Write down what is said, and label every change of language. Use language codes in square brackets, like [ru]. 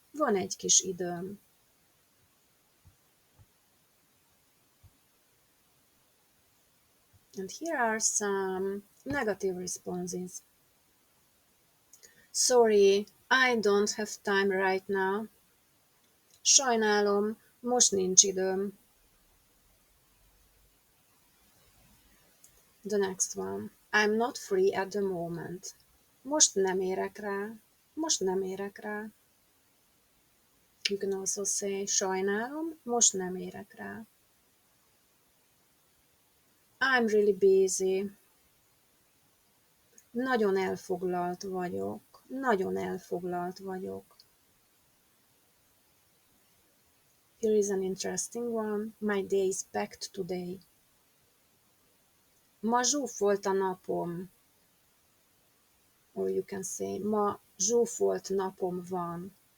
[hu] Van egy kis időm. [en] And here are some negative responses. Sorry, I don't have time right now. [hu] Sajnálom, most nincs időm. [en] The next one. I'm not free at the moment. [hu] Most nem érek rá. Most nem érek rá. [en] You can also say, [hu] sajnálom, most nem érek rá. [en] I'm really busy. [hu] Nagyon elfoglalt vagyok. Nagyon elfoglalt vagyok. [en] Here is an interesting one. My day is packed today. [hu] Ma zsúfolt a napom. [en] Or you can say, [hu] ma zsúfolt napom van.